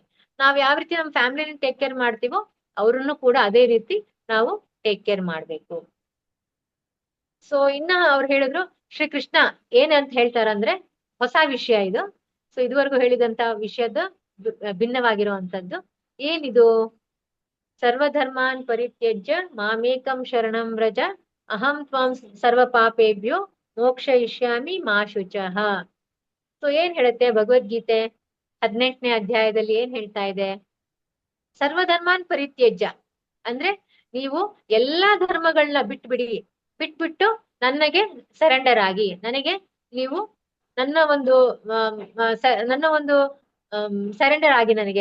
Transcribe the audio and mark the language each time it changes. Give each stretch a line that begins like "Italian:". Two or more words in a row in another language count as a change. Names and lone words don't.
Kannada: ನಾವ್ ಯಾವ ರೀತಿ ನಮ್ ಫ್ಯಾಮಿಲಿನ
English: take care
Kannada: ಮಾಡ್ತೀವೋ ಅವ್ರನ್ನು ಕೂಡ ಅದೇ ರೀತಿ ನಾವು
English: take care
Kannada: ಮಾಡ್ಬೇಕು. ಸೊ ಇನ್ನ ಅವ್ರು ಹೇಳಿದ್ರು ಶ್ರೀಕೃಷ್ಣ ಏನಂತ ಹೇಳ್ತಾರಂದ್ರೆ, ಹೊಸ ವಿಷಯ ಇದು. ಸೊ ಇದುವರೆಗೂ ಹೇಳಿದಂತ ವಿಷಯದ ಭಿನ್ನವಾಗಿರುವಂತದ್ದು ಏನಿದು,
Sanskrit: ಸರ್ವಧರ್ಮಾನ್ ಪರಿತ್ಯಜ್ಯ ಮಾಮೇಕಂ ಶರಣಂ ವ್ರಜ ಅಹಂ ತ್ವಾಂ ಸರ್ವ ಪಾಪೇಭ್ಯೋ ಮೋಕ್ಷಯಿಷ್ಯಾಮಿ ಮಾ ಶುಚಃ.
Kannada: ಸೊ ಏನ್ ಹೇಳುತ್ತೆ ಭಗವದ್ಗೀತೆ 18ನೇ ಅಧ್ಯಾಯದಲ್ಲಿ ಏನ್ ಹೇಳ್ತಾ ಇದೆ,
Sanskrit: ಸರ್ವಧರ್ಮಾನ್ ಪರಿತ್ಯಜ್ಯ
Kannada: ಅಂದ್ರೆ ನೀವು ಎಲ್ಲಾ ಧರ್ಮಗಳನ್ನ ಬಿಟ್ಬಿಟ್ಟು ನನಗೆ ಸರೆಂಡರ್ ಆಗಿ, ನನಗೆ ನೀವು ನನ್ನ ಒಂದು ಸರೆಂಡರ್ ಆಗಿ ನನಗೆ.